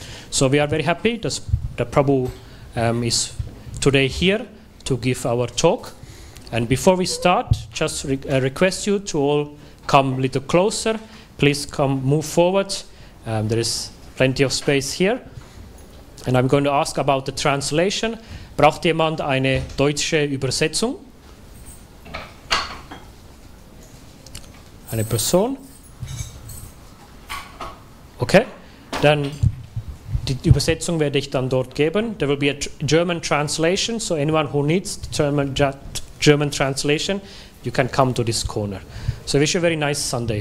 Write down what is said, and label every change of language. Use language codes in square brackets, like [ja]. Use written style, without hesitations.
[en] So we are very happy that Prabhu is today here to give our talk. And before we start, just request you to all come a little closer. Please move forward. There is plenty of space here. And I'm going to ask about the translation. [de] Braucht jemand eine deutsche Übersetzung? Eine Person? Okay, dann die Übersetzung werde ich dann dort geben. [en] There will be a German translation, so anyone who needs German translation, you can come to this corner. So I wish you a very nice Sunday.